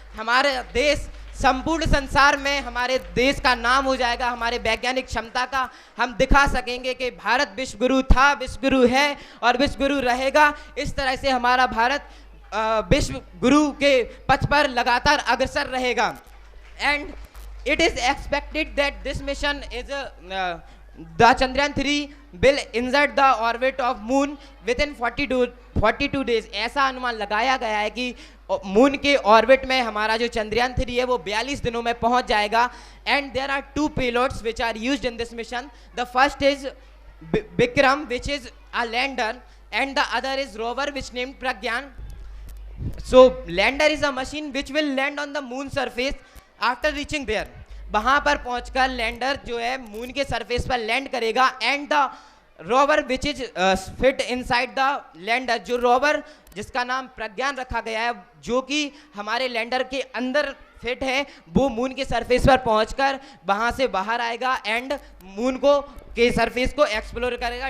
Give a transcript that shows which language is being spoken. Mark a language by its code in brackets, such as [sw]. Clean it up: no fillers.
[hi] हमारा देश संपूर्ण संसार में, हमारे देश का नाम हो जाएगा, हमारे वैज्ञानिक क्षमता का हम दिखा सकेंगे कि भारत विश्व गुरु था, विश्व गुरु है और विश्व गुरु रहेगा। इस तरह से हमारा भारत विश्व गुरु के पथ पर लगातार अग्रसर रहेगा। [en] And it is expected that this mission is the Chandrayaan 3 will insert the orbit of moon within 42 days। [hi] ऐसा अनुमान लगाया गया है कि मून के ऑर्बिट में हमारा जो चंद्रयान 3 है वो 42 दिनों में पहुंच जाएगा। [en] And there are 2 payloads which are used in this mission। The first is Vikram which is a lander and the other is rover which named Pragyan। So lander is a machine which will land on the moon surface after reaching there. [hi] वहां पर पहुंचकर lander जो है moon के surface पर land करेगा [en] and the rover which is fit inside the lander, [hi] जो rover जिसका नाम प्रज्ञान रखा गया है, जो कि हमारे लैंडर के अंदर फिट है, वो मून के सरफेस पर पहुंचकर वहां से बाहर आएगा एंड मून को के सरफेस को एक्सप्लोर करेगा.